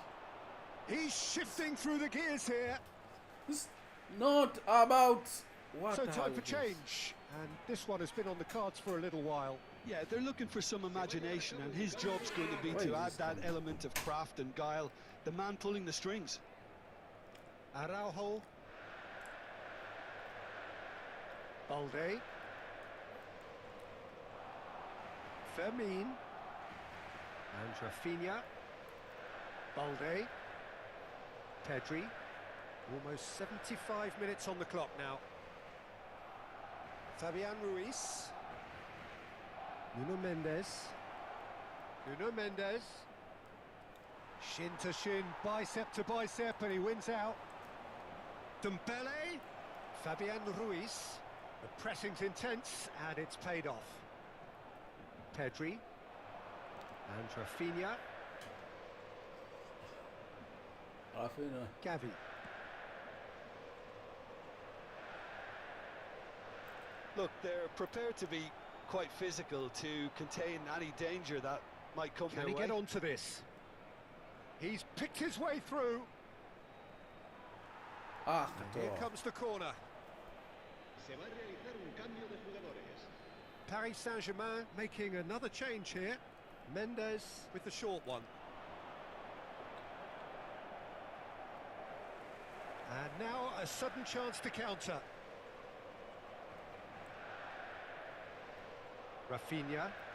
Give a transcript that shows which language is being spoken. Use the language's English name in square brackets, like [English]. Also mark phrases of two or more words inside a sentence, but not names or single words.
[English] He's shifting through the gears here. It's not about What So the time hell for is this? change, and this one has been on the cards for a little while. Yeah, they're looking for some imagination, and his job's going to be Where to is add this that coming? element of craft and guile, the man pulling the strings. Araujo. Balde. Fermin. And Rafinha. Balde. Pedri. Almost 75 minutes on the clock now. Fabian Ruiz. Nuno Mendes. Nuno Mendes. Shin to shin, bicep to bicep, and he wins out. Dembele. Fabian Ruiz. The pressing's intense, and it's paid off. Pedri. And Rafinha. Rafinha. Gavi. Look, they're prepared to be quite physical to contain any danger that might come Can their he way. get onto this? He's picked his way through. Ah, Here oh. comes the corner. [Spanish] Se va a realizar un cambio de jugadores. [English] Paris Saint-Germain making another change here. Mendes with the short one. And now a sudden chance to counter. Rafinha.